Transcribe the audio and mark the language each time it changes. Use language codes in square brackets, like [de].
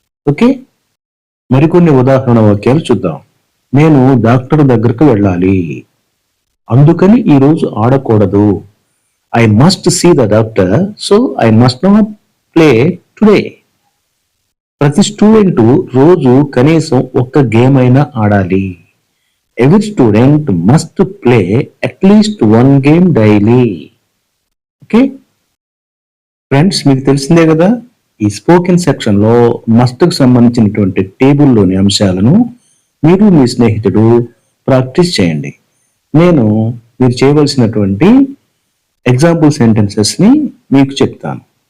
[te] Okay, మరికొన్ని ఉదాహరణ వాక్యాలు చూద్దాం. నేను డాక్టర్ దగ్గరకు వెళ్ళాలి, అందుకని ఈరోజు ఆడకూడదు. [en] I must see the doctor, so I must not play today. [te] ప్రతి స్టూడెంట్ రోజు కనీసం ఒక్క గేమ్ అయినా ఆడాలి. [en] Every student must play at least one game daily. [te] Okay friends, మీకు తెలిసిందే కదా, ఈ స్పోకెన్ సెక్షన్ లో మస్ట్ కు సంబంధించినటువంటి టేబుల్లోని అంశాలను మీరు మీ స్నేహితుడు ప్రాక్టీస్ చేయండి. నేను మీరు చేయవలసినటువంటి ఎగ్జాంపుల్ సెంటెన్సెస్ ని మీకు చెప్తాను.